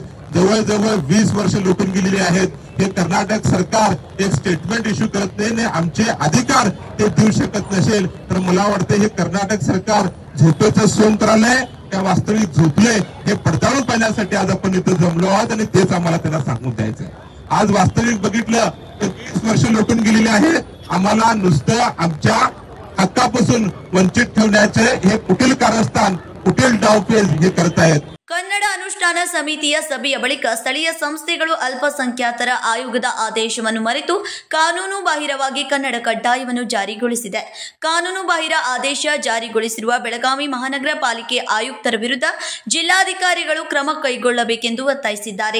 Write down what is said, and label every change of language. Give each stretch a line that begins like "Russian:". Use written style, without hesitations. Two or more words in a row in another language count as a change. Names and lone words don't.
Marathi: जवळजवळ 20 वर्ष लुटून गेलेली आहेत. हे कर्नाटक सरकार एक स्टेटमेंट इश्यू करत नाही, आमचे अधिकार ते देऊ शकत नसेल तर मला वाटतं हे कर्नाटक सरकार झोपेचं सोंग करायलंय त्या वास्तविक झोपले हे पडताळून पाहण्यासाठी आज आपण इथं जमलो आहोत आणि तेच आम्हाला त्यांना सांगून द्यायचंय. आज वास्तविक बघितलं तर 20 वर्ष लुटून गेलेली आहेत. आम्हाला नुसतं आमच्या हक्कापासून वंचित ठेवण्याचे हे कुटील कारस्थान, कुटील डावपेच हे करतायत.
Kannada: ಕನ್ನಡ ಅನುಷ್ಠಾನ ಸಮಿತಿಯ ಸಭೆಯ ಬಳಿಕ ಸ್ಥಳೀಯ ಸಂಸ್ಥೆಗಳು ಅಲ್ಪಸಂಖ್ಯಾತರ ಆಯೋಗದ ಆದೇಶವನ್ನು ಮರೆತು ಕಾನೂನು ಬಾಹಿರವಾಗಿ ಕನ್ನಡ ಕಡ್ಡಾಯವನ್ನು ಜಾರಿಗೊಳಿಸಿದೆ. ಕಾನೂನು ಬಾಹಿರ ಆದೇಶ ಜಾರಿಗೊಳಿಸಿರುವ ಬೆಳಗಾವಿ ಮಹಾನಗರ ಪಾಲಿಕೆ ಆಯುಕ್ತರ ವಿರುದ್ಧ ಜಿಲ್ಲಾಧಿಕಾರಿಗಳು ಕ್ರಮ ಕೈಗೊಳ್ಳಬೇಕೆಂದು ಒತ್ತಾಯಿಸಿದ್ದಾರೆ.